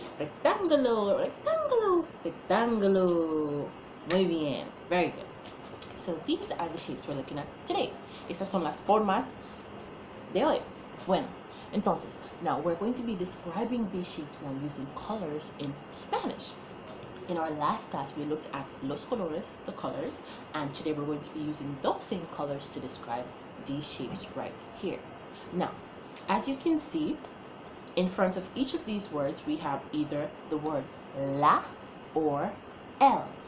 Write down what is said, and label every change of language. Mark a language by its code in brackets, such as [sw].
[es] Rectángulo, rectángulo, rectángulo. Muy bien, [en] very good. So these are the shapes we're looking at today. [es] Estas son las formas de hoy. Bueno, entonces, [en] now we're going to be describing these shapes now using colors in Spanish. In our last class, we looked at los colores, the colors, and today we're going to be using those same colors to describe these shapes right here. Now, as you can see, in front of each of these words, we have either the word la or el.